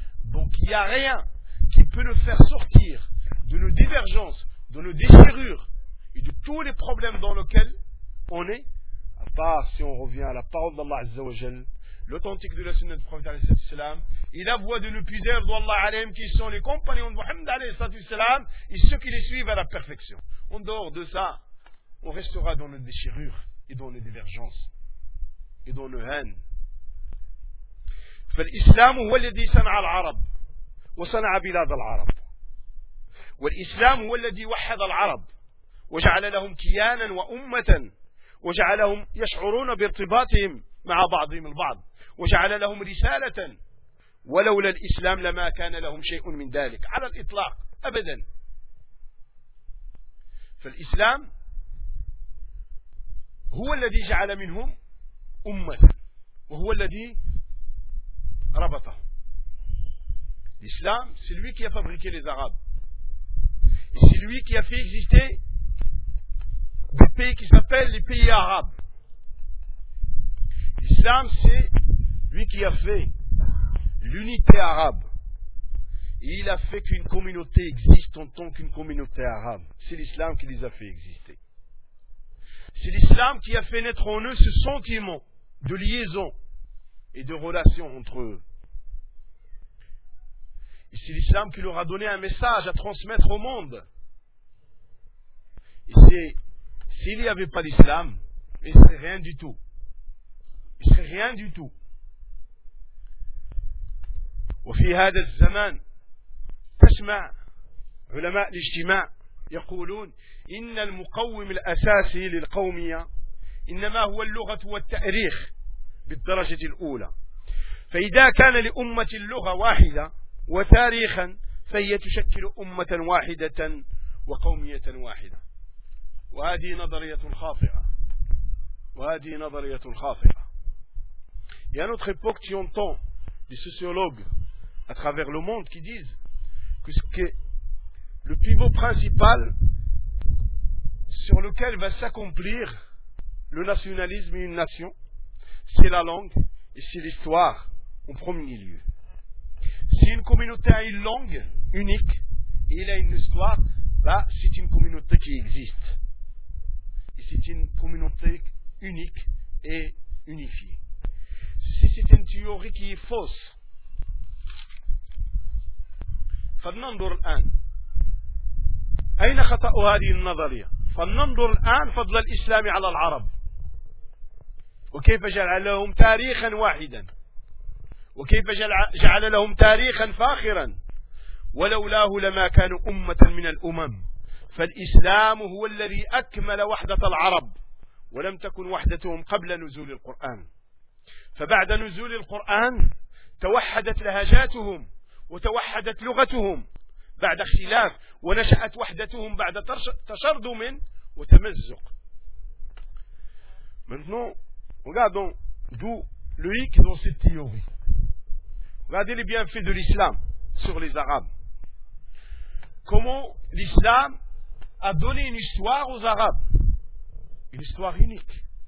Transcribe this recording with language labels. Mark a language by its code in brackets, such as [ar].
[fr] Donc il n'y a rien qui peut nous faire sortir de nos divergences, de nos déchirures et de tous les problèmes dans lesquels on est, à part si on revient à la parole d'Allah Azza wa Jal, l'authentique de la sunna du prophète alayhi salam, et la voix de nos puissants d'Allah alayhim qui sont les compagnons de Muhammad alayhi salam et ceux qui les suivent à la perfection. En dehors de ça, on restera dans nos déchirures et dans nos divergences et dans nos haines. [ar] فالإسلام هو الذي صنع العرب وصنع بلاد العرب والإسلام هو الذي وحد العرب وجعل لهم كيانا وأمة وجعلهم يشعرون بارتباطهم مع بعضهم البعض وجعل لهم رسالة ولولا الإسلام لما كان لهم شيء من ذلك على الإطلاق أبدا. فالإسلام هو الذي جعل منهم أمة وهو الذي ربطه. [fr] الإسلام c'est lui qui a fabriqué les Arabes et c'est lui qui a fait exister des pays qui s'appellent les pays arabes. L'islam, c'est lui qui a fait l'unité arabe. Et il a fait qu'une communauté existe en tant qu'une communauté arabe. C'est l'islam qui les a fait exister. C'est l'islam qui a fait naître en eux ce sentiment de liaison et de relation entre eux. Et c'est l'islam qui leur a donné un message à transmettre au monde. Et c'est s'il n'y avait pas l'islam, il ne serait rien du tout. Il serait rien du tout. [ar] وفي هذا الزمان تسمع علماء الاجتماع يقولون إن المقوم الأساسي للقومية إنما هو اللغة والتأريخ بالدرجة الأولى. فإذا كان لأمة اللغة واحدة وتاريخا فهي تشكل أمة واحدة وقومية واحدة. وهذه نظرية خاطئة. وهذه نظرية خاطئة. [fr] Il y a une autre époque qui entend des sociologues à travers le monde qui disent que ce qui est le pivot principal sur lequel va s'accomplir le nationalisme et une nation, c'est la langue et c'est l'histoire en premier lieu. Si une communauté a une langue unique et elle a une histoire, bah, c'est une communauté qui existe. Et c'est une communauté unique et unifiée. Si c'est une théorie qui est fausse, [ar] فننظر الآن أين خطأ هذه النظرية؟ فننظر الآن فضل الإسلام على العرب وكيف جعل لهم تاريخا واحدا وكيف جعل لهم تاريخا فاخرا ولولاه لما كانوا أمة من الأمم. فالإسلام هو الذي أكمل وحدة العرب ولم تكن وحدتهم قبل نزول القرآن. فبعد نزول القرآن توحدت لهجاتهم وتوحدت لغتهم بعد اختلاف ونشأت وحدتهم بعد تشرذم وتمزق. [fr] maintenant regardons d'où le hic dans cette théorie. Regardez les bienfaits de l'islam sur les arabes. Comment l'islam a donné une histoire aux arabes, une histoire unique.